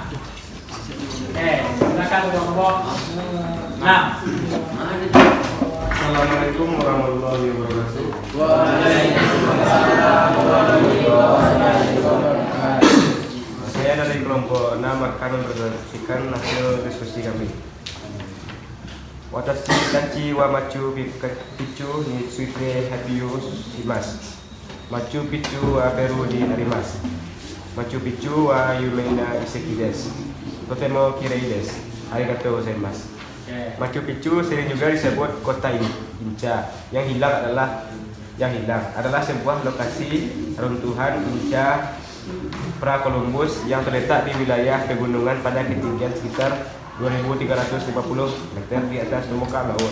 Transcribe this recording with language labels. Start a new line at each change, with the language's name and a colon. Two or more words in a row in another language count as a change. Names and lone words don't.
Indonesian: Oke, silakan kelompok 6.
Arabic: السلام عليكم ورحمة الله وبركاته.
Indonesian: Saya dari kelompok 6 akan mempresentasikan hasil diskusi kami.
Japanese: 私たちはマチュピチュについて発表します. マチュピチュはペルーにあります. マチュピチュは有名な遺跡です. とても綺麗です。ありがとうございます.
Indonesian: Machu Picchu sering juga disebut kota Inca. Yang hilang adalah sebuah lokasi runtuhan Inca pra Columbus yang terletak di wilayah pegunungan pada ketinggian sekitar 2.350 meter di atas permukaan laut.